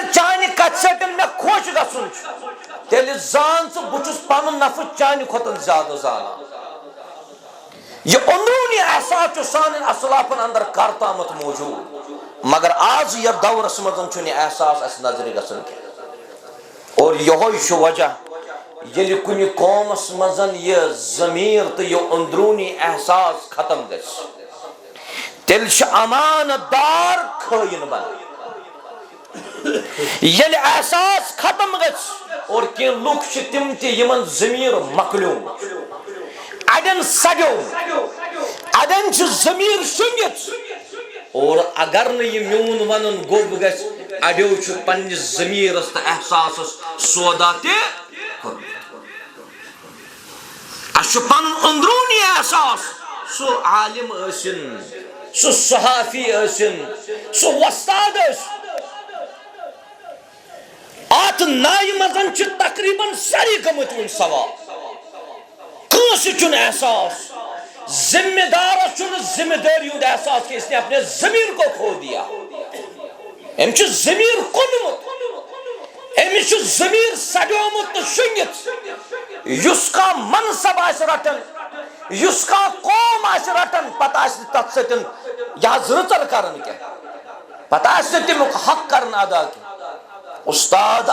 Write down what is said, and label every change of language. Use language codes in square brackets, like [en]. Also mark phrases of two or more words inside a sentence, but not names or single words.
[ks] چانہِ کتھِ سۭتۍ مےٚ خۄش گژھُن چھُ تیٚلہِ زان ژٕ بہٕ چھُس پنُن نفع چانہِ کھۄتہٕ زیادٕ زانان، یہ اندرونی احساس چھُ سانٮ۪ن اسلافن اندر کرتامت موجود، مگر آز یتھ دورس مزن چھُنہٕ یہِ احساس اسہِ نظرِ گژھان کینٛہہ، اور یہ وجہ یل کن قومس مزن یہ ضمیر تو یہ اندرونی احساس ختم گژھِ تیل امانت دار خائن بن یل احساس ختم گژھِ اور کی لوگ تم تمن ضمیر مکلیوم اڑین سڑیو اڑین ضمیر شنگت اور اگر نہ یہ میون ون گوب گژھِ اڑیو پنس ضمیرس تو احساسس سودا تہ پن اندرونی احساس سو عالم ٲسِن سو صحافی ٲسِن سو وستاد ات نایہِ منٛز چھِ تقریباً ساری گٔمٕتۍ وُنہِ سوال کٲنٛسہِ چھُنہٕ احساس ذمہ دارس چھُنہٕ ذمہ دٲری ہُنٛد احساس [ur] کہ اس نے اپنے ضمیر کو کھو دیا [ks] أمۍ چھُ ضمیر کُنمُت أمِس چھُ ضمیر سڑیومُت تہٕ شۄنگِتھ یُس کانٛہہ منصب آسہِ رٹان یُس کانٛہہ قوم آسہِ رٹان پتہٕ آسہِ نہٕ تتھ سۭتۍ یہِ حظ رٕژر کران کینٛہہ پتہٕ آسہِ نہٕ تمیُک حق کران ادا کینٛہہ استاد